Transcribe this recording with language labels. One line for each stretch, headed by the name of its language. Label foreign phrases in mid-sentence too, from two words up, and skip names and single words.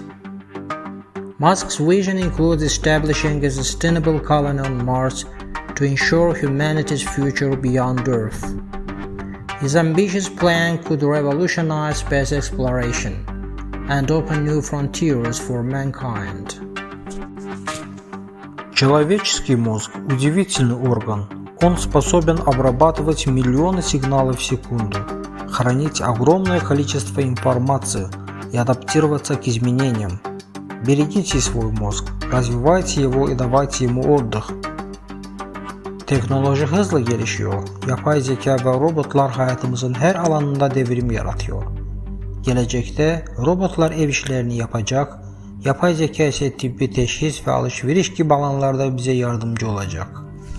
English: Musk's vision includes establishing a sustainable colony on Mars to ensure humanity's future beyond Earth. His ambitious plan could revolutionize space exploration and open new frontiers for mankind.
Russian: Человеческий мозг – удивительный орган. Он способен обрабатывать миллионы сигналов в секунду, хранить огромное количество информации и адаптироваться к изменениям. Берегите свой мозг, развивайте его и давайте ему отдых.
Turkish: Teknoloji hızla gelişiyor. Yapay zeka ve robotlar hayatımızın her alanında devrim yaratıyor. Gelecekte robotlar ev işlerini yapacak, yapay zeka ise tıbbi teşhis ve alışveriş gibi alanlarda bize yardımcı olacak.